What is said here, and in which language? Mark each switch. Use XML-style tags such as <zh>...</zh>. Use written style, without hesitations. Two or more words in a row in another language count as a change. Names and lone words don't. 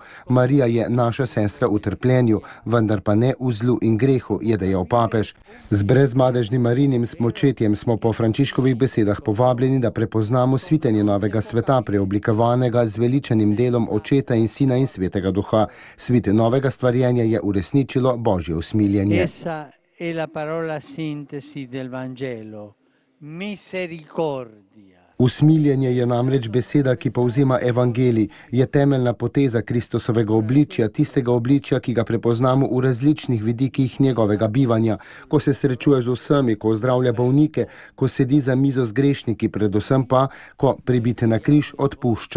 <sl>Marija je naša sestra v trpljenju, vendar pa ne v zlu in grehu, je dejal papež. Z brezmadežnim Marijinim spočetjem smo po Frančiškovih besedah povabljeni, da prepoznamo svitenje novega sveta, preoblikovanega z veličanim delom Očeta in Sina in Svetega Duha. Svit novega stvarjenja je uresničilo Božje usmiljenje.</sl> <it>Essa è la parola sintesi del Vangelo, misericordia.</it> <sl>Usmiljenje je namreč beseda, ki povzema evangelij, je temeljna poteza Kristusovega obličja, tistega obličja, ki ga prepoznamo v različnih vidikih njegovega bivanja, ko se srečuje z vsemi, ko zdravlja bolnike, ko sedi za mizo z grešniki, predvsem pa, ko pribite na križ odpušča.</sl>